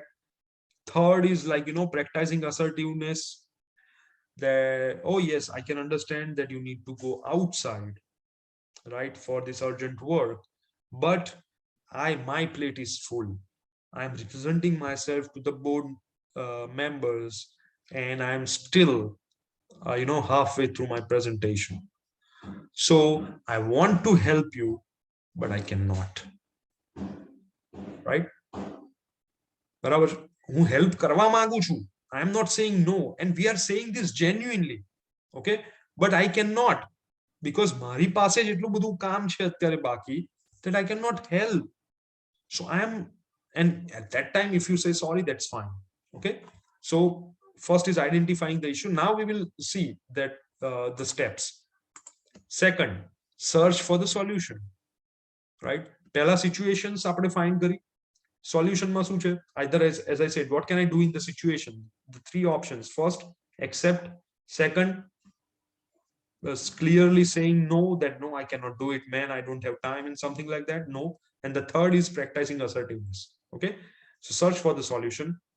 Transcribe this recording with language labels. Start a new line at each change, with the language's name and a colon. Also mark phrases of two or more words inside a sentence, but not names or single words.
English: Third is like, practicing assertiveness, that, oh yes, I can understand that you need to go outside, right, for this urgent work, but my plate is full, I'm representing myself to the board members, and I'm still halfway through my presentation, so I want to help you, but I cannot, right?
Gujarati: બરાબર, હું હેલ્પ કરવા માંગુ છું,
English: I am not saying no, and we are saying this genuinely, okay, but I cannot, because
Gujarati: મારી પાસે જ એટલું બધું કામ છે અત્યારે બાકી,
English: that I cannot help. So I am, and at that time if you say sorry, that's fine, okay. So first is identifying the issue. Now we will see that the steps. Second, search for the solution, right?
Gujarati: Pehla situations આપણે find કરી, solution માં શું છે?
English: Either as I said, what can I do in the situation? The three options. First, accept. Second, clearly saying no, that no, I cannot do it, man, I don't have time, and something like that. No. And the third is practicing assertiveness. Okay, so search for the solution.